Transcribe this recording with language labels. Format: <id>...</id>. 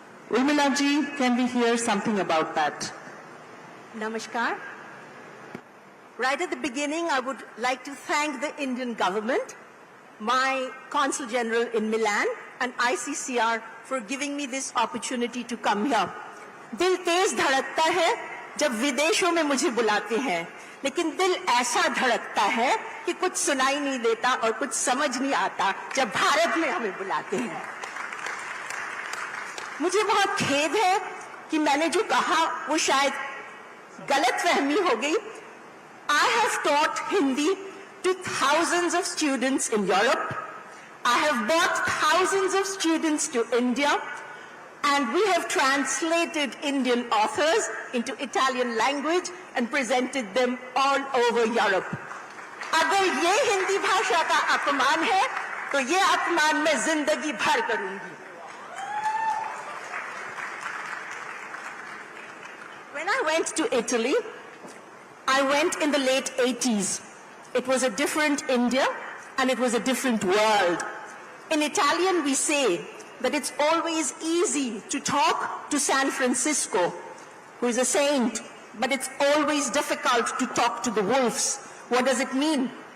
<en>Urmila ji, can we hear something about that? Namaskar. Right at the beginning, I would like to thank the Indian government, my Consul General in Milan, and ICCR for giving me this opportunity to come here.</en> <hi>दिल तेज धड़कता है जब विदेशों में मुझे बुलाते हैं, लेकिन दिल ऐसा धड़कता है कि कुछ सुनाई नहीं देता और कुछ समझ नहीं आता जब भारत में हमें बुलाते हैं. मुझे बहुत खेद है कि मैंने जो कहा वो शायद गलतफहमी हो गई.</hi> <en>I have taught Hindi to thousands of students in Europe. I have brought thousands of students to India, and we have translated Indian authors into Italian language and presented them all over Europe.</en> <hi>अगर ये हिंदी भाषा का अपमान है, तो ये अपमान मैं जिंदगी भर करूंगी.</hi> <en>When I went to Italy, I went in the late 80s. It was a different India and it was a different world. In Italian, we say that it's always easy to talk to San Francisco, who is a saint, but it's always difficult to talk to the wolves. What does it mean?</en>